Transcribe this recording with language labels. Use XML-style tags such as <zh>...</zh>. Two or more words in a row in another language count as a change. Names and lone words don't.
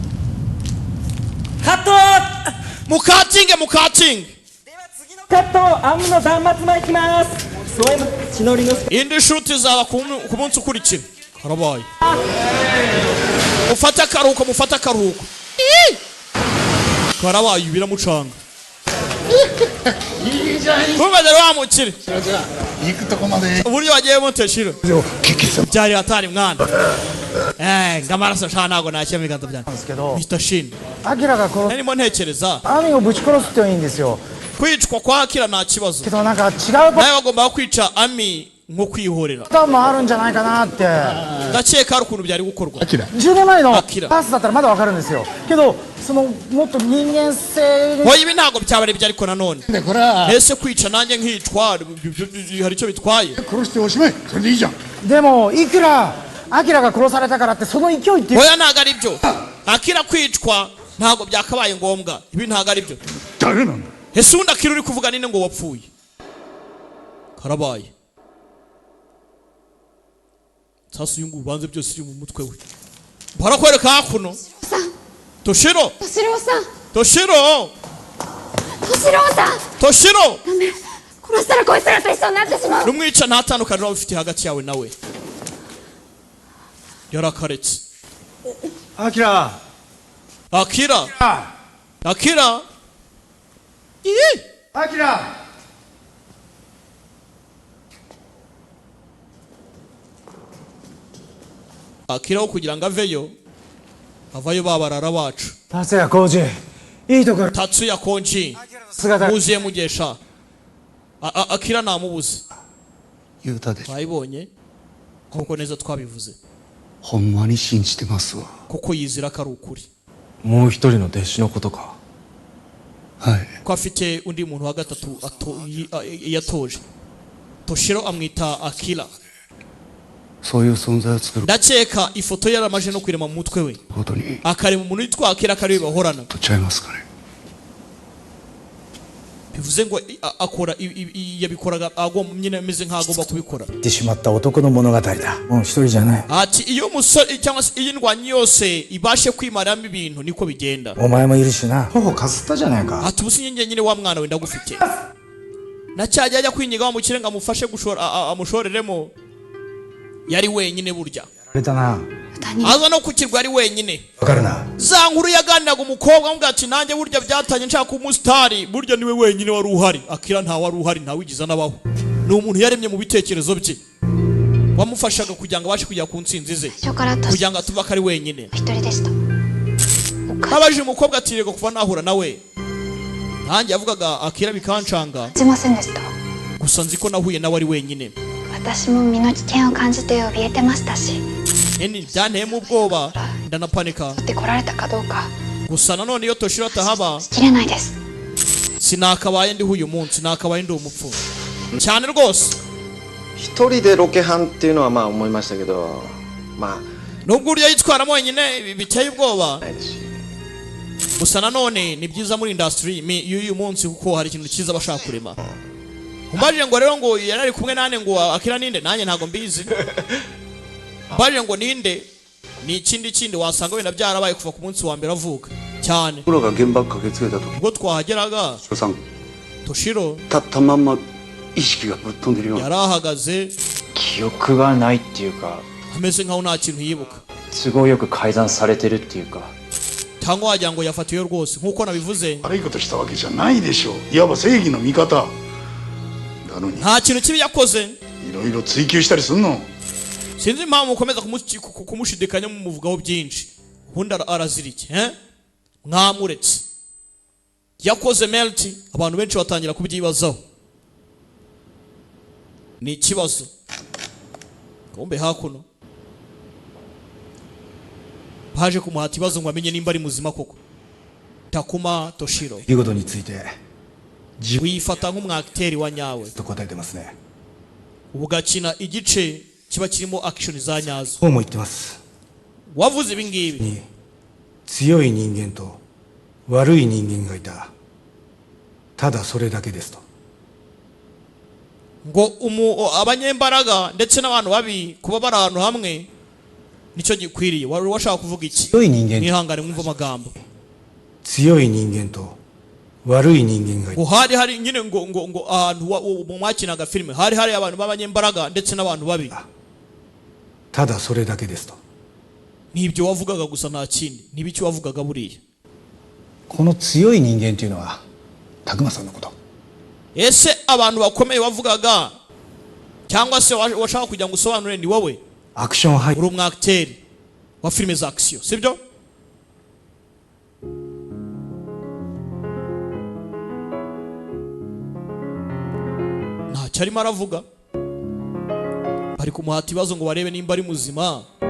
<rw>kato mukatinge</rw> <ja>カットアムの断末魔いきます添えの血のりの</ja> <rw>indi shuti zaba ku munsi ukurikira karabaye mufata akaruhuko karabaye biramucanga Kumva rero wa mukire</rw> <ja>行くとこまで</ja> <rw>uburyo wagiyemo Toshiro byari atari mwana ngamaraso nshaka ntabwo nashyira mu biganza byanjye Mr. Shin</rw> <ja>アキラが殺す</ja> <rw>narimo ntekereza</rw> <ja>アミをぶち殺すっていいんですよ</ja> <rw>kwicwa kwa Akira nta kibazo</rw> <ja>けどなんか違う</ja> <rw>nawe bagomba kwica Ami nko kwihorera</rw> <ja>パターンもあるんじゃないかなって</ja> <rw>ndakeka hari ukuntu byari gukorwa</rw> <ja>10 年前のパスだったらまだわかるんですよけどそのもっと人間性に</ja> <rw>hoya ibi ntabwo byaba ari ibyo ariko nanone ese kwica nanjye nkicwa hari icyo bitwaye</rw> <ja>殺しておしまいそれでいいじゃんでもいくらアキラが殺されたからってその勢いって</ja> <rw>hoya ntabwo ari byo Akira kwicwa ntabwo byakabaye ngombwa ibi ntabwo ari byo</rw> <ja>誰なんだ</ja> <rw>ese undi Akira uri kuvuga ninde ngo wapfuye karabaye sasa uyu nguyu ubanze byose iri mu mutwe we barakwereka hakuno Toshiro</rw> <ja>敏郎さん Toshiro 敏郎さん Toshiro ダメ殺したらこいつらと一緒になってしまう</ja> <rw>numwica nta tandukaniro waba ufite hagati yawe nawe yarakaretse</rw> <ja>アキラ Akira Akira アキラ</ja> <rw>Akira wo kugira ngo aveyo avayo babarara bacu</rw> <ja>達也浩二いいところ Tatsuya Konji 姿</ja> <rw>muziye mugesha Akira namubuze</rw> <ja>言うたで</ja> <rw>twabibonye kuko neza twabivuze</rw> <ja>ほんまに信じてますわ</ja> <rw>kuko yizira ko ari ukuri</rw> <ja>もう一人の弟子のことか</ja> <rw>ko afite undi muntu wa gatatu yatoje Toshiro amwita Akira</rw> <ja>そういう存在を作る</ja> <rw>ndakeka ifoto yaramaje no kwirema mu mutwe we</rw> <ja>ことに</ja> <rw>akarema umuntu witwa Akira kari bahorana</rw> <ja>とちゃいますかね</ja> <rw>bivuze ngo akora yabikoraga agomba nyine ameze nk'agomba kubikora</rw> <ja>ってしまった男の物語だもう一人じゃない</ja> <rw>ati iyo umusore cyangwa se iyi ndwanyi yose ibashe kwimaramo ibintu niko bigenda</rw> <ja>お前もいるしな頬かすったじゃないか</ja> <rw>ati ubusi nyine wa mwana we ndagufite na cyajya ajya kwinyiga wa mukire ngo amufashe amushoreremo yari wenyine burya</rw> <ja>あれだな</ja> <rw>aza no kukirwa ari wenyine</rw> <ja>わかるな</ja> <rw>za nkuru yaganiraga umukobwa amubwira ati nanjye burya byatanye nshaka umusitari burya niwe wenyine wari uhari Akira nta wari uhari nta wigiza n'abaho ni umuntu yaremye mu bitekerezo bye wamufashaga kugira ngo abashe kujya ku ntsinzi ze kugira ngo atuve ko ari wenyine</rw> <ja>一人でした</ja> <rw>abajije umukobwa ati rego kuva nahura nawe nanjye yavugaga Akira bikancanga</rw> <ja>しませんでした</ja> <rw>gusa nzi ko nahuye nawe ari wenyine</rw> <ja>私も身の危険を感じて怯えてましたし</ja> <rw>byanteyemo ubwoba ndanapanika</rw> <ja>って来られたかどうか</ja> <rw>gusa nanone iyo Toshiro atahaba</rw> <ja>切れないです</ja> <rw>sinakabaye ndiho uyu munsi nakabaye ndi umupfu cyane rwose</rw> <ja>一人でロケハンっていうのはまあ思いましたけどまあ</ja> <rw>nubwo urya yitwaramo wenyine biteye ubwoba gusa nanone ni byiza muri industry y'uyu munsi kuko hari ikintu cyiza bashaka kurema umbajije ngo rero ngo yari ari kumwe nane ngo Akira ninde nanjye ntago mbizi umbajije ngo ninde ni ikindi wasanga wenda byarabaye kuva ku munsi wa mbere avuka cyane</rw> <ja>プロが現場駆けつけた時</ja> <rw>ubwo twahageraga</rw> <ja>さん Toshiro 立ったまんま意識がぶっ飛んでるような</ja> <rw>yari ahagaze</rw> <ja>記憶がないっていうか</ja> <rw>ameze nkaho nta kintu yibuka</rw> <ja>都合よく改ざんされてるっていうか</ja> <rw>cyangwa wagira ngo yafatiwe rwose nk'uko nabivuze</rw> <ja>悪いことしたわけじゃないでしょういわば正義の味方なのに</ja> <rw>nta kintu kibi yakoze</rw> <ja>いろいろ追求したりすんの</ja> <rw>sinzi impamvu mukomeza kumushidikanya mumuvugaho byinshi ubundi arazira iki mwamuretse yakoze melti abantu benshi batangira kubyibazaho ni ikibazo kumbe hakuno baje kumuhata ibibazo ngo amenye nimba ari muzima koko Takuma Toshiro</rw> <ja>出来事について</ja> <rw>wifata nk'umwakiteri wa nyawe</rw> <ja>と答えてますね</ja> <rw>ugakina igice kiba kirimo action za nyazo</rw> <ja>そうも言ってます</ja> <rw>wavuze ibi ngibi</rw> <ja>強い人間と悪い人間がいたただそれだけですと</ja> <rw>ngo abanyembaraga ndetse n'abantu babi kuba bari ahantu hamwe nicyo gikwiriye wari washaka kuvuga iki</rw> <ja>強い人間</ja> <rw>mwihangane mwumva amagambo</rw> <ja>強い人間と悪い人間がいた</ja> <rw>ngo hari nyine ngo ahantu mu mwakinaga filime hari abantu b'abanyembaraga ndetse n'abantu babi</rw> <ja>ただそれだけですと</ja> <rw>nibyo wavugaga gusa nta kindi nibiki wavugaga buriya</rw> <ja>この強い人間というのは拓磨さんのこと</ja> <rw>ese abantu bakomeye wavugaga cyangwa se washaka kugira ngo usobanure ni wowe</rw> <ja>アクション俳優</ja> <rw>uri umwacteri wa filime za action sibyo ntacyo arimo aravuga bari kumuhata ibibazo ngo barebe nimba ari muzima</rw>